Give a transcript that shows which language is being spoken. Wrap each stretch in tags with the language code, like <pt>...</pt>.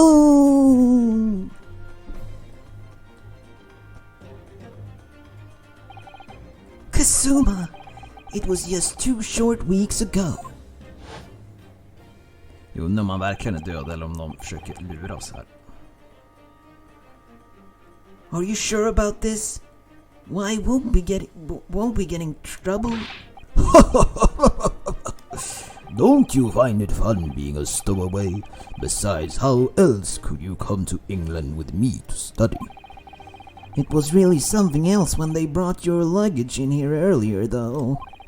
<en>No! Kasuma, it was just 2 short weeks ago.</en> <sv>Jag undrar om man verkligen är död eller om de försöker lura oss här.</sv> <en>Are you sure about this? Why won't we get in trouble? Don't you find it fun being a stowaway? Besides, how else could you come to England with me to study? It was really something else when they brought your luggage in here earlier, though.</en>